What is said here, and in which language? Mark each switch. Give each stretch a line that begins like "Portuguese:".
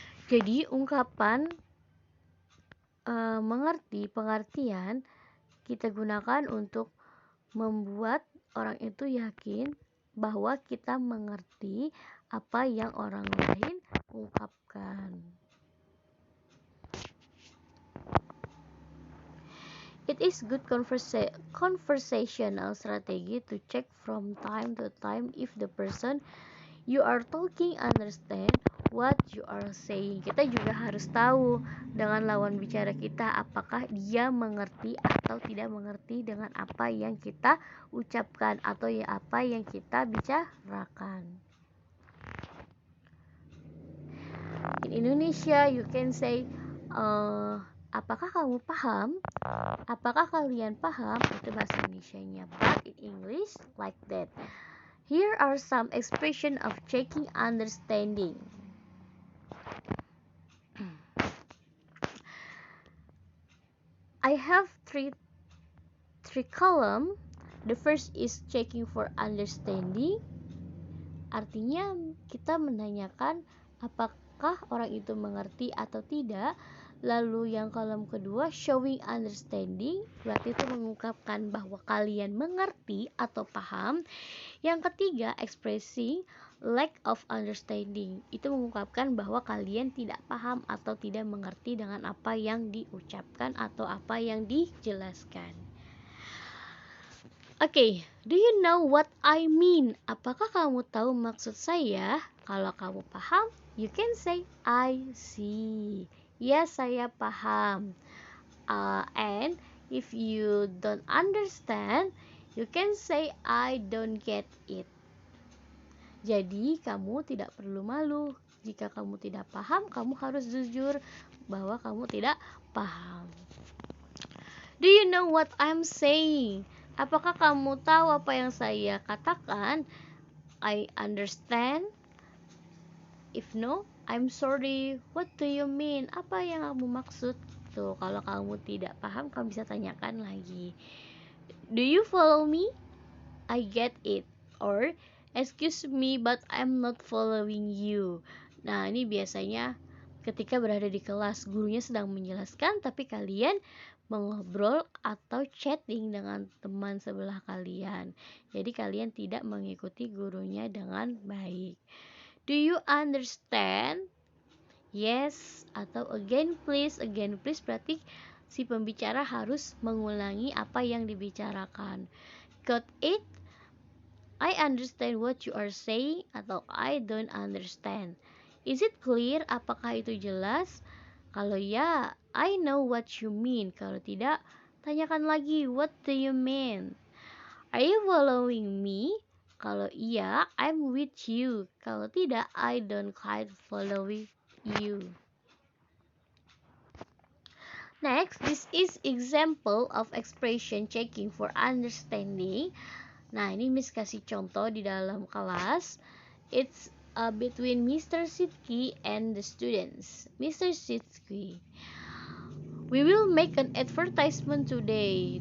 Indonesian: Jadi ungkapan mengerti, pengertian kita gunakan untuk membuat orang itu yakin bahwa kita mengerti apa yang orang lain ungkapkan.
English: It is good conversational strategy to check from time to time if the person you are talking understand what you are saying.
Indonesian: Kita juga harus tahu dengan lawan bicara kita apakah dia mengerti atau tidak mengerti dengan apa yang kita ucapkan atau ya apa yang kita bicarakan.
English: In Indonesia, you can say,
Indonesian: apakah kamu paham? Apakah kalian paham? Itu bahasa Indonesianya.
English: But in English, like that. Here are some expression of checking understanding. I have three column. The first is checking for understanding.
Indonesian: Artinya kita menanyakan apakah orang itu mengerti atau tidak. Lalu yang kolom kedua
English: showing understanding,
Indonesian: berarti itu mengungkapkan bahwa kalian mengerti atau paham. Yang ketiga
English: expressing lack of understanding,
Indonesian: itu mengungkapkan bahwa kalian tidak paham atau tidak mengerti dengan apa yang diucapkan atau apa yang dijelaskan.
English: Okay, do you know what I mean?
Indonesian: Apakah kamu tahu maksud saya? Kalau kamu paham,
English: you can say I see.
Indonesian: Ya, saya paham.
English: And if you don't understand, you can say I don't get it.
Indonesian: Jadi, kamu tidak perlu malu. Jika kamu tidak paham, kamu harus jujur bahwa kamu tidak paham.
English: Do you know what I'm saying?
Indonesian: Apakah kamu tahu apa yang saya katakan?
English: I understand. If no, I'm sorry. What do you mean?
Indonesian: Apa yang kamu maksud? Tuh, kalau kamu tidak paham, kamu bisa tanyakan lagi.
English: Do you follow me? I get it. Or, excuse me but I'm not following you.
Indonesian: Nah, ini biasanya ketika berada di kelas, gurunya sedang menjelaskan tapi kalian mengobrol atau chatting dengan teman sebelah kalian. Jadi kalian tidak mengikuti gurunya dengan baik.
English: Do you understand? Yes atau again please. Again please
Indonesian: berarti si pembicara harus mengulangi apa yang dibicarakan.
English: Got it? I understand what you are saying atau I don't understand. Is it clear?
Indonesian: Apakah itu jelas? Kalau ya,
English: I know what you mean.
Indonesian: Kalau tidak, tanyakan lagi,
English: what do you mean? Are you following me?
Indonesian: Kalau iya,
English: I'm with you.
Indonesian: Kalau tidak,
English: I don't quite follow you. Next, this is example of expression checking for understanding.
Indonesian: Nah, ini Miss kasih contoh di dalam kelas.
English: It's between Mr. Sidki and the students. Mr. Sidki, we will make an advertisement today.